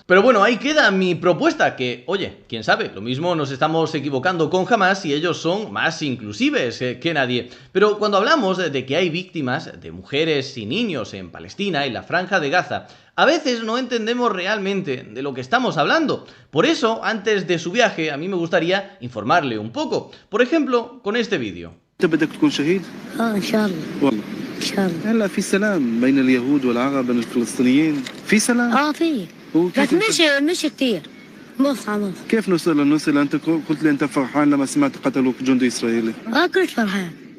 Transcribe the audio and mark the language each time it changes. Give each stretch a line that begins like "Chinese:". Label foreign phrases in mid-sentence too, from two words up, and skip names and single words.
Spanish: Pero bueno, ahí queda mi propuesta, que, oye, quién sabe, lo mismo nos estamos equivocando con Hamás y ellos son más inclusives que nadie. Pero cuando hablamos de que hay víctimas de mujeres y niños en Palestina y la Franja de Gaza, a veces no entendemos realmente de lo que estamos hablando. Por eso, antes de su viaje, a mí me gustaría informarle un poco. Por ejemplo, con este vídeo.
Arabic: انت بدك تكون شهيد؟ ان شاء الله. والله شاء الله. هلا في سلام بين اليهود والعرب بين الفلسطينيين في سلام؟ في وكيف بس مش كتير. نص. كيف نوصل انت قلت لي انت فرحان لما سمعت قتلوا جندي اسرائيلي؟ كنت فرحان.